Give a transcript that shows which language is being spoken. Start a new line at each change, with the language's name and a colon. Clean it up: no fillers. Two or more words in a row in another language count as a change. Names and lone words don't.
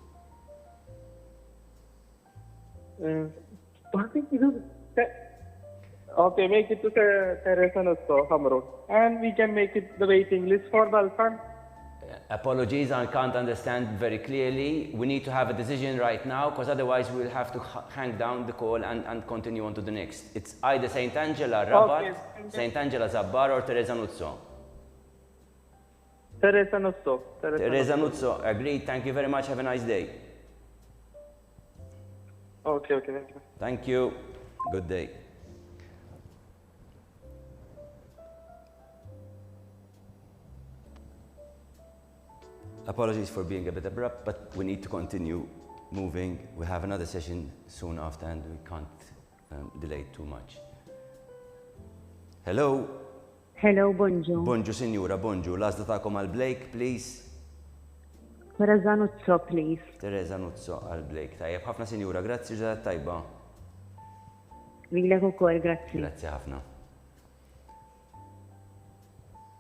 English: Okay, make it to Teresa Nuzzo, Hamro. And we can make it the waiting list for Balkan. Apologies, I can't understand very clearly. We need to have a decision right now because otherwise we'll have to hang down the call and continue on to the next. It's either St. Angela Rabat, Okay. St. Angela Zabbar or Teresa Nuzzo. Teresa Nuzzo. Teresa Nuzzo, agreed. Thank you very much. Have a nice day. Okay, thank you. Thank you. Good day. Apologies for being a bit abrupt, but we need to continue moving. We have another session soon after and we can't delay it too much. Hello? Hello, bonjour.
Maltese: Bonġu, signora, bonġu. Lazda ta'kom għal Blake, please. Teresa Nuzzo, please. Teresa Nuzzo għal Blake. Tajjeb, ħafna signora, grazzi ġadat tajba. Lilek ukoll, grazzi. Grazzi ħafna.